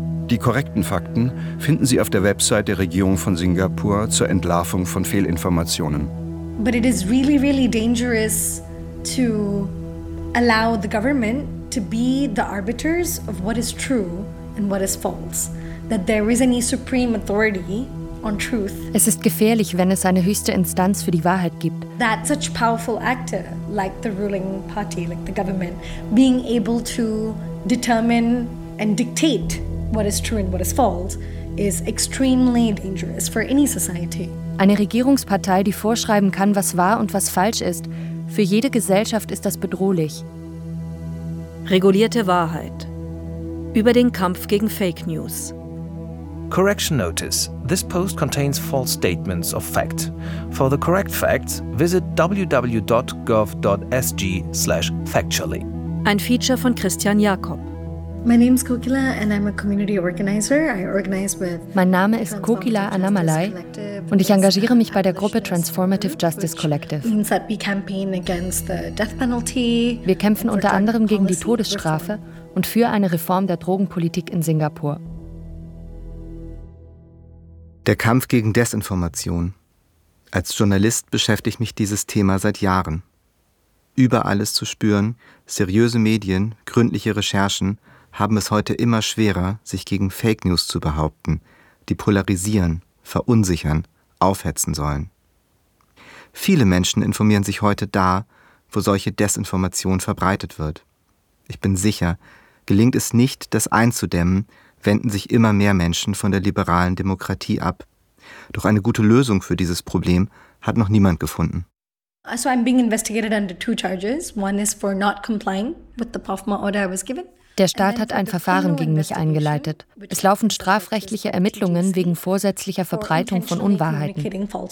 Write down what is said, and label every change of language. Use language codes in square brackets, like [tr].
[de] Die korrekten Fakten finden Sie auf der Website der Regierung von Singapur zur Entlarvung von Fehlinformationen. [en] But it is really, really dangerous to allow the government to be the arbiters of what is true and what is false. That there is any supreme authority on truth. [de] Es ist gefährlich, wenn es eine höchste Instanz für die Wahrheit gibt. [en] That such powerful actor like the ruling party, like the government, being able to determine and dictate what is true and what is false is extremely dangerous for any society. [de] Eine Regierungspartei, die vorschreiben kann, was wahr und was falsch ist, für jede Gesellschaft ist das bedrohlich. Regulierte Wahrheit über den Kampf gegen Fake News. [en] Correction notice: this post contains false statements of fact. For the correct facts, visit www.gov.sg/factually. [de] Ein Feature von Christian Jakob. [en] My name is Kokila and I'm a community organizer. I organize with [de] Mein Name ist Kokila Anamalai und ich engagiere mich bei der Gruppe Transformative Justice Collective. [en] Means that we campaign against the death penalty. [de] Wir kämpfen unter anderem gegen die Todesstrafe und für eine Reform der Drogenpolitik in Singapur. Der Kampf gegen Desinformation. Als Journalist beschäftigt mich dieses Thema seit Jahren. Überall ist zu spüren, seriöse Medien, gründliche Recherchen haben es heute immer schwerer, sich gegen Fake News zu behaupten, die polarisieren, verunsichern, aufhetzen sollen. Viele Menschen informieren sich heute da, wo solche Desinformation verbreitet wird. Ich bin sicher, gelingt es nicht, das einzudämmen, wenden sich immer mehr Menschen von der liberalen Demokratie ab. Doch eine gute Lösung für dieses Problem hat noch niemand gefunden. [en] So I'm being investigated under two charges. One is for not complying with the PAFMA order I was given. [de] Der Staat hat ein Verfahren gegen mich eingeleitet. Es laufen strafrechtliche Ermittlungen wegen vorsätzlicher Verbreitung von Unwahrheiten.